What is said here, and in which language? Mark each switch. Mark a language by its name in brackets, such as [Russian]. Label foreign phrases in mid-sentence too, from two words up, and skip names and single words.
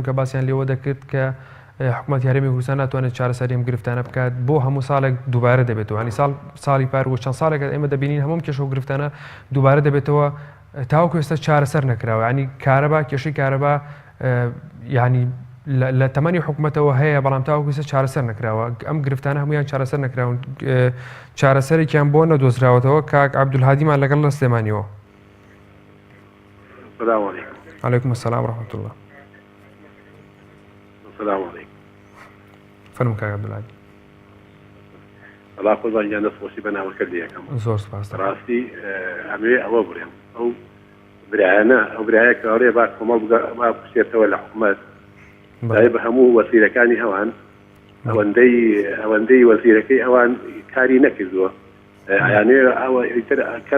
[Central Kurdish] کە باسییان لێوە دەکرد کە حکومەتی هەرێمی کوردستان ناتوانێت چارەسەری ئەم گرفتانە بکات بۆ هەموو ساڵێک دووبارە دەبێتەوە ینی ساڵی پار و چەند ساڵێک ئێمە دەبینین هەموو کێشە و گرفتانە دووبارە دەبێتەوە تاوەکو ئێستا چارەسەر نەکراوە ینی کارەبا کێشەی کارەبا ینی لە تەمەنی حکومەتەوە هەیە بەڵام تاوەکو ئێستا چارەسەر نەکراوە ئەم گرفتانە هەمویان چارەسەر نەکراون چارەسەرێکیان بۆ نەدۆزراوەتەوە کاک عەبدولهادیمان لەگەڵ لە سلێمانیەوە [Arabic] عليكم السلام ورحمة الله. السلام عليكم. [Central Kurdish] فەرموو کاک عەبدولهادی. الله قوربان گیان دەستخۆشی بەناوە کردیەکەم. زۆر سپاس. ڕاستی ئەمێ ئەوە بڕێم ئەو برایانە ئەو برایە کە ئەوڕێ با کۆمەڵ بکشێتەوە لە حکومەت دای بە هەموو وەزیرەکانی ئەوان ئەوەندەی وەزیرەکەی ئەوان کاری نەکردووە یانێ ئەوە کەس